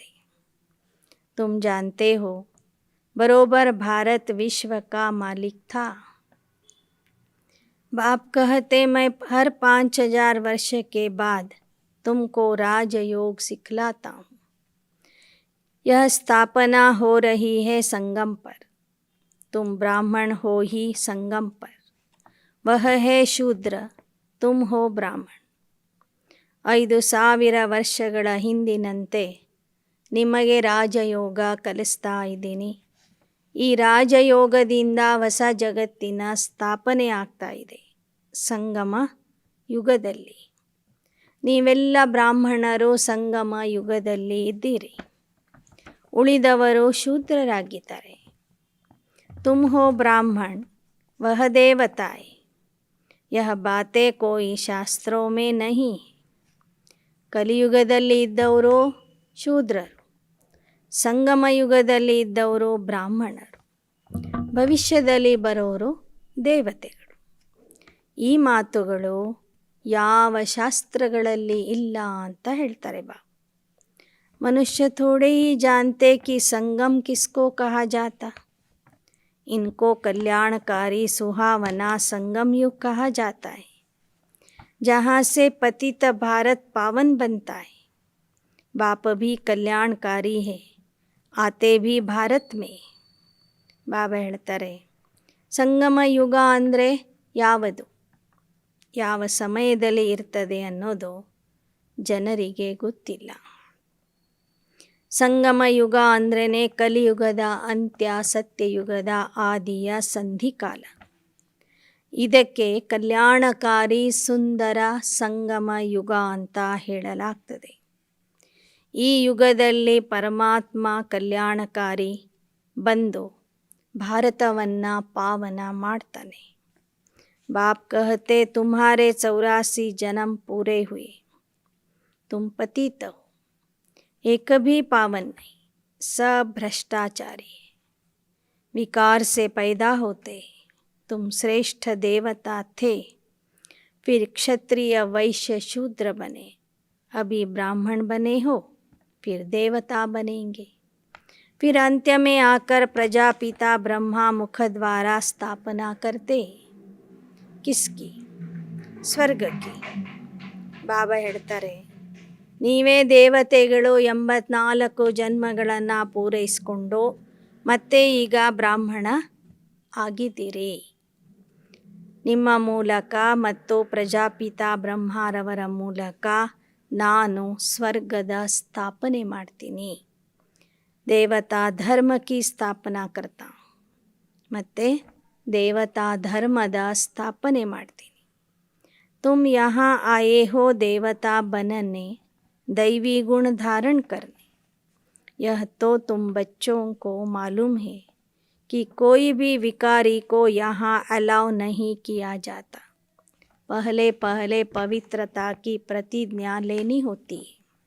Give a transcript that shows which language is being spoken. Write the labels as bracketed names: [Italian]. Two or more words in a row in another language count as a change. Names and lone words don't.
[Hindi] तुम जानते हो बरोबर भारत विश्व का मालिक था. बाप कहते मैं हर 5000 वर्ष के बाद तुमको राजयोग सिखलाता हूँ. यह स्थापना हो रही है संगम पर. तुम ब्राह्मण हो ही संगम पर. वह है शूद्र, तुम हो ब्राह्मण. [Kannada] 5000 ವರ್ಷಗಳ ಹಿಂದಿನಂತೆ ನಿಮಗೆ ರಾಜಯೋಗ ಕಲಿಸ್ತಾ ಇದ್ದೀನಿ. ಈ ರಾಜಯೋಗದಿಂದ ಹೊಸ ಜಗತ್ತಿನ ಸ್ಥಾಪನೆ ಆಗ್ತಾ ಇದೆ ಸಂಗಮ ಯುಗದಲ್ಲಿ. ನೀವೆಲ್ಲ ಬ್ರಾಹ್ಮಣರು ಸಂಗಮ ಯುಗದಲ್ಲಿ ಇದ್ದೀರಿ, ಉಳಿದವರು ಶೂದ್ರರಾಗಿದ್ದಾರೆ. [Hindi] तुम हो ब्राह्मण, वह देवता है. यह बातें कोई ಶಾಸ್ತ್ರೋं में नहीं. [Kannada] ಕಲಿಯುಗದಲ್ಲಿ ಇದ್ದವರು ಶೂದ್ರರು, ಸಂಗಮ ಯುಗದಲ್ಲಿ ಇದ್ದವರು ಬ್ರಾಹ್ಮಣರು, ಭವಿಷ್ಯದಲ್ಲಿ ಬರೋರು ದೇವತೆಗಳು. ಈ ಮಾತುಗಳು ಯಾವ ಶಾಸ್ತ್ರಗಳಲ್ಲಿ ಇಲ್ಲ ಅಂತ ಹೇಳ್ತಾರೆ ಬಾ. [Hindi] मनुष्य थोड़े ही जानते कि संगम किसको कहा जाता. इनको कल्याणकारी सुहावना संगम युग कहा जाता है, जहाँ से पतित भारत पावन बनता है. बाप भी कल्याणकारी है, आते भी भारत में. [Kannada] ಬಾಬಾ ಹೇಳ್ತಾರೆ, ಸಂಗಮ ಯುಗ ಅಂದರೆ ಯಾವುದು, ಯಾವ ಸಮಯದಲ್ಲಿ ಇರ್ತದೆ ಅನ್ನೋದು ಜನರಿಗೆ ಗೊತ್ತಿಲ್ಲ. ಸಂಗಮ ಯುಗ ಅಂದ್ರೇ ಕಲಿಯುಗದ ಅಂತ್ಯ, ಸತ್ಯಯುಗದ ಆದಿಯ ಸಂಧಿಕಾಲ. ಇದಕ್ಕೆ ಕಲ್ಯಾಣಕಾರಿ ಸುಂದರ ಸಂಗಮ ಯುಗ ಅಂತ ಹೇಳಲಾಗ್ತದೆ. ಈ ಯುಗದಲ್ಲಿ ಪರಮಾತ್ಮ ಕಲ್ಯಾಣಕಾರಿ ಬಂದು ಭಾರತವನ್ನು ಪಾವನ ಮಾಡ್ತಾನೆ. [Hindi] बाप कहते तुम्हारे 84 जन्म पूरे हुए, तुम पतित हो, एक भी पावन नहीं, सब भ्रष्टाचारी है. विकार से पैदा होते तुम श्रेष्ठ देवता थे, फिर क्षत्रिय वैश्य शूद्र बने, अभी ब्राह्मण बने हो, फिर देवता बनेंगे. फिर अंत्य में आकर प्रजापिता ब्रह्मा मुख द्वारा स्थापना करते. किसकी? स्वर्ग की. [Kannada] ಬಾಬಾ ಹೇಳ್ತಾರೆ, ನೀವೇ ದೇವತೆಗಳು 84 ಜನ್ಮಗಳನ್ನು ಪೂರೈಸಿಕೊಂಡು ಮತ್ತೆ ಈಗ ಬ್ರಾಹ್ಮಣ ಆಗಿದ್ದೀರಿ. ನಿಮ್ಮ ಮೂಲಕ ಮತ್ತು ಪ್ರಜಾಪಿತ ಬ್ರಹ್ಮರವರ ಮೂಲಕ ನಾನು ಸ್ವರ್ಗದ ಸ್ಥಾಪನೆ ಮಾಡ್ತೀನಿ. [Hindi] देवता धर्म की स्थापना करता [Kannada] ಮತ್ತು ದೇವತಾ ಧರ್ಮದ ಸ್ಥಾಪನೆ ಮಾಡ್ತೀನಿ. [Hindi] तुम यहाँ आए हो देवता बनने, दैवी गुण धारण करने. यह तो तुम बच्चों को मालूम है कि कोई भी विकारी को यहाँ अलाउ नहीं किया जाता. पहले पहले पवित्रता की प्रतिज्ञा लेनी होती है.